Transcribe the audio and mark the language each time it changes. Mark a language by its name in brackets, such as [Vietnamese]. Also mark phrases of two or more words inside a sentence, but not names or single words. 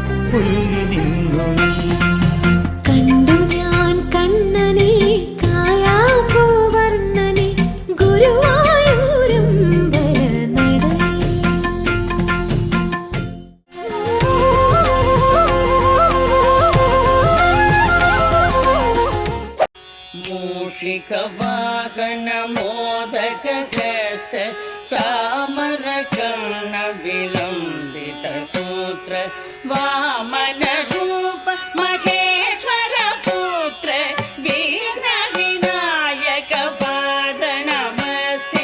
[Malayalam] പുല്ലി നിന്നു നീ. കണ്ടു ഞാൻ കണ്ണനെ കായാമ്പൂവർണ്ണനെ ഗുരുവായൂരമ്പലനടയിൽ. [Sanskrit] मूषिकवाहन मोदकहस्त चामरकर्ण विलम्बित सूत्र वामन रूप महेश्वर पुत्र वीर विनायक पाद नमस्ते.